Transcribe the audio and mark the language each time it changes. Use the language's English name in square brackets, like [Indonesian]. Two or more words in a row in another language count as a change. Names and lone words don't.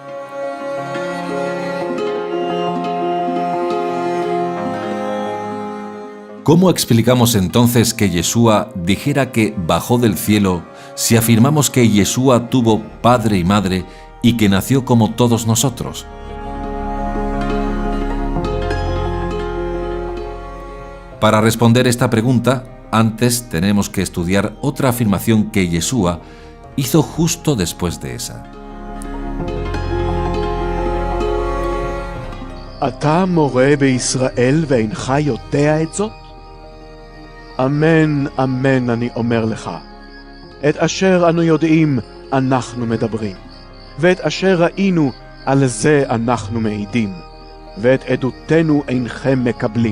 [Spanish] ¿Cómo explicamos entonces que Yeshua dijera que bajó del cielo si afirmamos que Yeshua tuvo padre y madre y que nació como todos nosotros? Para responder esta pregunta, antes tenemos que estudiar otra afirmación que Yeshua hizo justo después de esa. [Hebrew] אתה מורה בישראל ואינך יודע את זאת? אמן, אמן אני אומר לך, את אשר אנו יודעים אנחנו מדברים, ואת אשר ראינו על זה אנחנו מעידים, ואת עדותנו אינכם מקבלים.